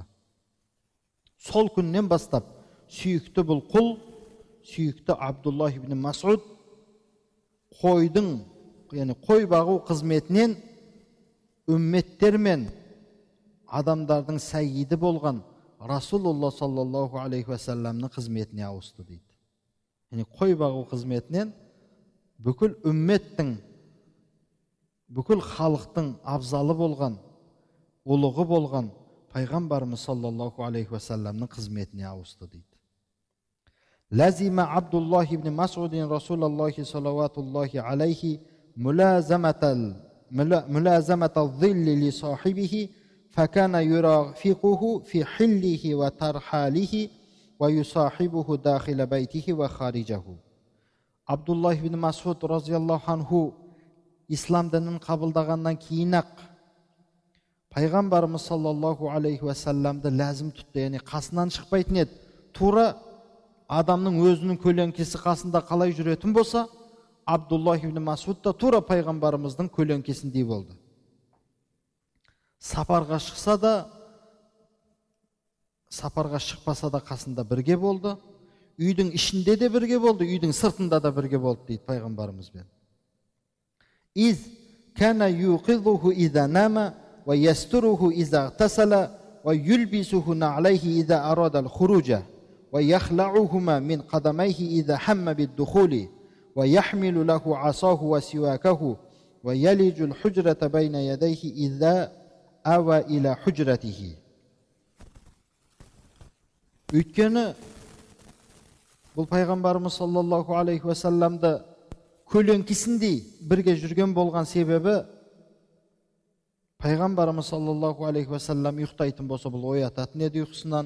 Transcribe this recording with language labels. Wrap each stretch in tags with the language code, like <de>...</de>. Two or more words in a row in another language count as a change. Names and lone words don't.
<kk>Сол күннен бастап сүйікті бұл құл, сүйікті Абдуллах ибн Масуд қойдың, яғни қой бағу қызметінен үмметтер мен адамдардың сәйиді болған Расулулла</kk> <ar>صلى الله عليه وسلم</ar> <kk>қызметіне ауысты дейді. Яғни қой бағу қызметінен бүкіл үмметтің, бүкіл халықтың абзалы болған, ұлығы болған пайғамбарымыз</kk> <ar>صلى الله عليه وسلم</ar> <kk>қызметіне ауысты дейді.</kk> <ar>لزم عبد الله بن مسعود رسول الله صلوات الله عليه ملازمة الظل لصاحبه فكان يرافقه في حله وترحاله ويصاحبه داخل بيته وخارجه.</ar> <kk>Абдуллах ибн Масуд</kk> <ar>رضي الله عنه</ar> <kk>ислам дінін қабылдағаннан кейін-ақ пайғамбарымыз</kk> <ar>صلى الله عليه وسلم</ar> <kk>ләзім тұтты, яғни қасынан шықпайтын еді. Тура адамның өзінің көлеңкесі қасында қалай жүретін болса, Абдуллах ибн Масуд да тура пайғамбарымыздың көлеңкесіндей болды. Сапарға шықса да, сапарға шықпаса да қасында бірге болды. Үйдің ішінде де бірге болды, үйдің сыртында да бірге болды дейді пайғамбарымызбен.</kk> <ar>إذ كان يوقظه إذا نام ويستره إذا اغتسل ويلبسه نعليه إذا أراد الخروج ويخلعهما من قدميه إذا هم بالدخول ويحمل له عصاه وسواكه ويلج الحجرة بين يديه إذا أوى إلى حجرته.</ar> <kk>Өйткені бұл пайғамбарымыз</kk> <ar>صلى الله عليه وسلم</ar> <kk>көлеңкесіндей бірге жүрген болған себебі, пайғамбарымыз</kk> <ar>صلى الله عليه وسلم</ar> <kk>ұйықтайтын болса, бұл оятатын еді ұйқысынан.</kk>